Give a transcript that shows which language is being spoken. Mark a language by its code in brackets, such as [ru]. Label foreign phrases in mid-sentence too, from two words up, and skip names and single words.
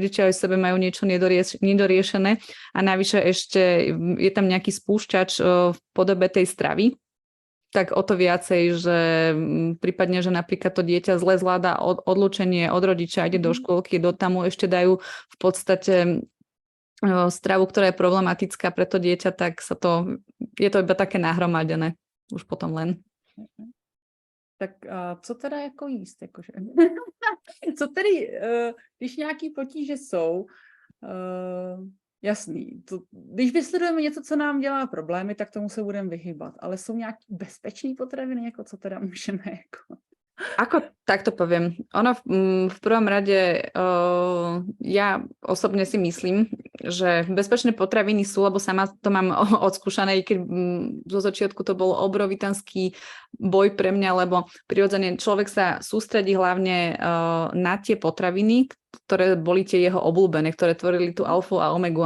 [sk] rodičia aj sebe majú niečo nedoriešené a navyše ešte je tam nejaký spúšťač v podobe tej stravy, tak o to viacej, že prípadne, že napríklad to dieťa zle zvláda odlúčenie od rodiča, ide do škôlky, tam mu ešte dajú v podstate stravu, ktorá je problematická pre to dieťa, tak je to iba také nahromadené. Už potom len. [cs] Tak co teda jako jíst? Jakože? Co tedy, když nějaký potíže jsou, jasný, když vysledujeme něco, co nám dělá problémy, tak tomu se budeme vyhybat, ale jsou nějaký bezpečný potraviny, jako co teda můžeme jako... [sk] Ako takto poviem, ono v prvom rade ja osobne si myslím, že bezpečné potraviny sú, lebo sama to mám odskúšané, keď zo začiatku to bol obrovitanský boj pre mňa, lebo prirodzene človek sa sústredí hlavne na tie potraviny, ktoré boli tie jeho obľúbené, ktoré tvorili tú alfu a omegu.